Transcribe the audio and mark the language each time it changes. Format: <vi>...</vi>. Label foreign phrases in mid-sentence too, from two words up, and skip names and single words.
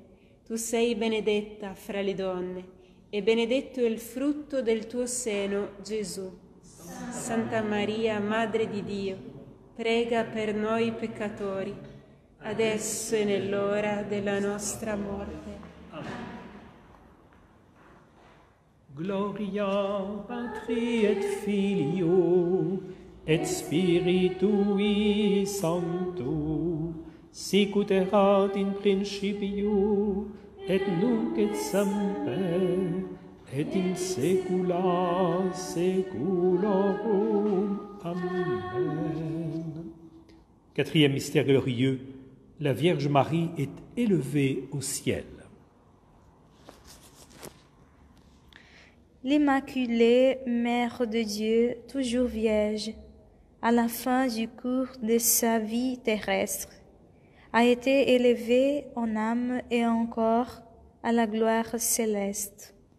<it>Tu sei benedetta fra le donne, e benedetto il frutto del tuo seno, Gesù. Santa Maria, Madre di Dio, prega per noi peccatori, adesso e nell'ora della nostra morte.</it> <la>Gloria Patri et Filio et Spiritui Sancto, sicut erat in principio, et nunc et semper, et in saecula saeculorum. Amen.</la> <fr>Quatrième mystère glorieux, la Vierge Marie est élevée au ciel. L'Immaculée Mère de Dieu, toujours vierge, à la fin du cours de sa vie terrestre, a été élevée en âme et en corps à la gloire céleste.</fr>